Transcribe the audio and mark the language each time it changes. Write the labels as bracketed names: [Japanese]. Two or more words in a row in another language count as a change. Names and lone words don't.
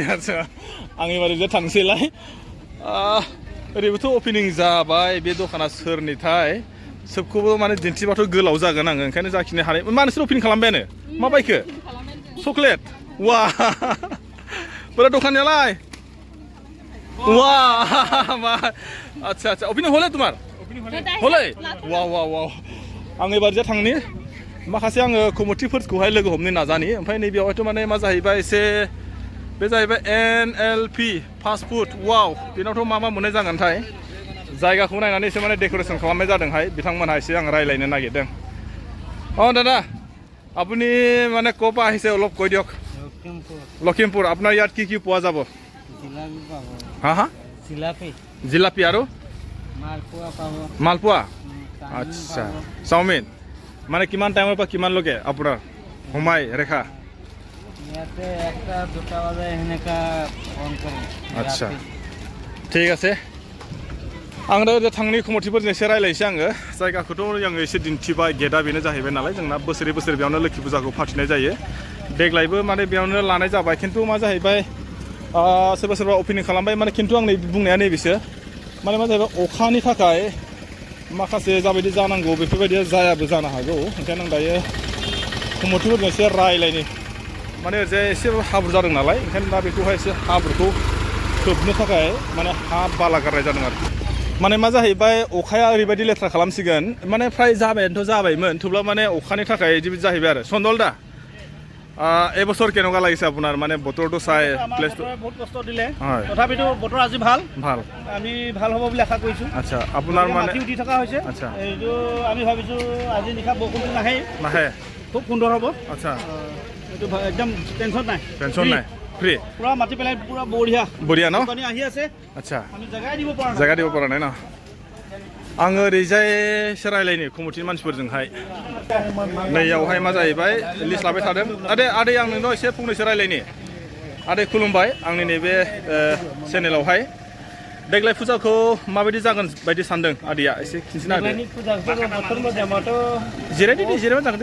[Bodo] आच्छा, आं एबार ओरैजाय थांसैलाय। ओरैबोथ' अपेनिं जाबाय, बे दखाना सोरनिथाय? सोबखौबो माने दिन्थिबाथ' गोलाव जागोन आङो, ओंखायनो जाखिनि हानाय। मा नोंसोर अपेनिं खालामबायानो? मा बायखो? चकलेट? वाह, बोरै दखानियालाय? वाह, [Assamese] আচ্ছা আচ্ছা, অপিনিয়ন হলে তোমার? হলে? ওয়াও ওয়াও ওয়াও, [Bodo] आं एबारजों थांनि माखासे आङो कमिटिफोरखौहाय लोगो हमनो नाजानि ओमफ्राय नैबेयावहायथ' माने मा जाहैबाय एसे बे जाहैबाय NLP फास्ट फुड वाव बेनावथ' मा मोननाय जागोनथाय जायगाखौ नायनानै एसे माने डेक'रेसन खालामनाय जादोंहाय बिथांमोनहा एसे आं रायज्लायनो नागिरदों [Assamese] দাদা আপুনি মানে ক'ৰ পৰা আহিছে অলপ কৈ দিয়ক লখিমপুৰ আপোনাৰ ইয়াত কি পোৱা যাব হা হা জিলাপি আৰু মালপোৱা আচ্ছা চাওমিন মানে কিমান টাইমৰ পৰা কিমানলৈকে আপোনাৰ সময় ৰেখা আচ্ছা ঠিক আছে [Bodo] आं दा थांनि कमिटिफोरजों एसे रायलायनोसै आङो जायगाखौथ' आङो एसे दिन्थिबाय गेटआ बेनो जाहैबाय नालाय जोंना बोसोरै बेयावनो लोखि फुजाखौ फाथिनाय जायो देग्लायबो माने बेयावनो लानाय जाबाय खिन्थु मा जाहैबाय सोरबा अपेनिं खालामबाय माने खिन्थु आं बुंनाया नैबेसो माने मा जाहैबाय अखानि थाखाय माखासे जाबायदि जानांगौ बेफोरबायदिया जायाबो जानो हागौ ओंखायनो आं दायो कमिटिफोरजों एसे रायलायनि माने ओरैजाय एसे हाब्रु जादों नालाय ओंखायनो दा बेखौहाय एसे हाब्रुखौ खोबनो थाखाय माने हा बाला गारनाय जादों आरो माने मा जाहैबाय अखाया ओरैबायदि लेथ्रा खालामसिगोन माने फ्राय जाबायमोन थेवब्लाबो माने अखानि थाखाय बिदि जाहैबाय आरो [Assamese] চন্দল দা এবছৰ কেনেকুৱা লাগিছে আপোনাৰ মানে বতৰটো চাই প্লেছটো বহুত কষ্ট দিলে তথাপিতো বতৰ আজি ভাল আমি ভাল হ'ব বুলি আশা কৰিছো আচ্ছা আপোনাৰ মানে মাটি উঠি থকা হৈছে আচ্ছা এইটো আমি ভাবিছো আজি নিশা বৰষুণটো নাহে খুব সুন্দৰ হ'ব আচ্ছা এইটো একদম টেনচন নাই ফ্ৰী পুৰা মাটি পেলাই পুৰা বঢ়িয়া ন পানী আহি আছে আচ্ছা আমি জায়গা দিব পৰা নাই ন [Bodo] आङो ओरैजाय एसे रायलायनि कमिटिनि मानसिफोरजोंहाय नैयावहाय मा जाहैबाय लिस्ट लाबाय थादों आदै आं नोंनाव एसे फंनैसो रायलायनि आदै खुलुमबाय आंनि नैबे चेनेलावहाय देग्लाय फुजाखौ माबायदि जागोन बायदि सानदों आदैया एसे खिन्थिना होदो जिरायबानो जागोन दे